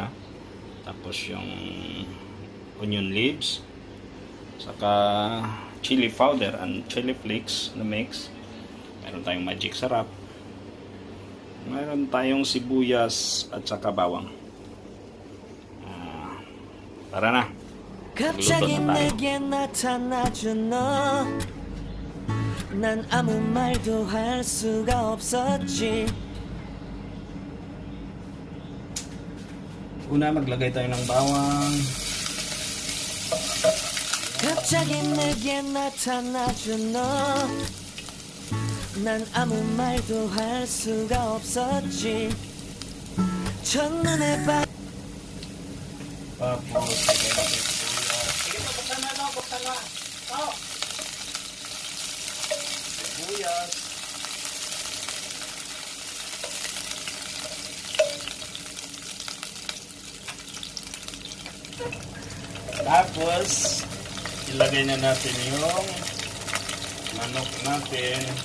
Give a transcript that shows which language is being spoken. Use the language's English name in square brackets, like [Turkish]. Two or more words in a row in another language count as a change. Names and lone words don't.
[Filipino] Tapos yung [English] onion leaves [Filipino] saka [English] chili powder and chili flakes [Filipino] na mix. Meron tayong magic sarap. Meron tayong sibuyas at saka bawang. Tara na. [Korean] 갑자기 내게 나타나준 너, 난 아무 말도 할 수가 없었지. [Filipino] Una, maglagay tayo ng bawang. [Korean] 갑자기 내게 나타나준 너, 난 아무 말도 할 수가 없었지. 첫눈에 봐. [Filipino] Tapos, lagay natin sibuyas. Sige po, buksan na. Buksan na. Sibuyas. Tapos, ilagay na natin yung manok natin.